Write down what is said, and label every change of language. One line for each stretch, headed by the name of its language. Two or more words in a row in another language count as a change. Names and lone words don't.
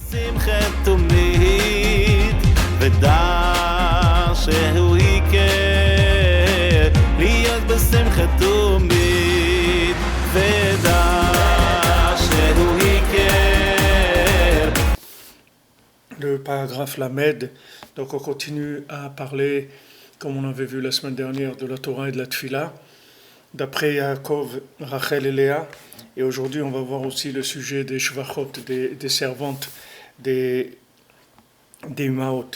Hebrew: שמחת תמיד ודע שהוא יקר להיות בשמחת תמיד ודע שהוא יקר.
French: Le paragraphe Lamed, donc on continue à parler, comme on avait vu la semaine dernière, de la Torah et de la Tfila, d'après Yaakov, Rachel et Léa. Et aujourd'hui, on va voir aussi le sujet des shvachot, des servantes, des Imaot.